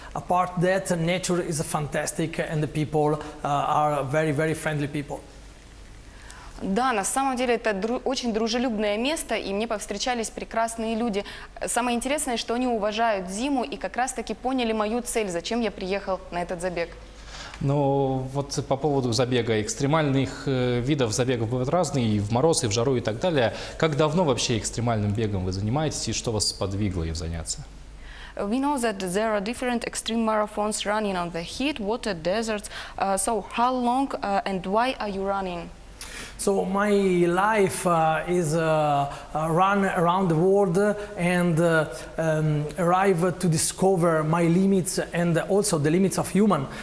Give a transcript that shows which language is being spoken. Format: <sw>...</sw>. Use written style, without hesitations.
<en>Apart that, nature is fantastic and the people are very, very friendly people.</en> <ru>Да, на самом деле это очень дружелюбное место, и мне повстречались прекрасные люди. Самое интересное, что они уважают зиму и как раз-таки поняли мою цель, зачем я приехал на этот забег. Ну, вот по поводу забега, экстремальных видов забегов бывают разные, и в мороз, и в жару, и так далее. Как давно вообще экстремальным бегом вы занимаетесь, и что вас сподвигло им заняться?</ru> <en>We know that there are different extreme marathons running on the heat, water, deserts. So how long and why are you running? So my life is run around the world and arrive to discover my limits and also the limits of human.</en>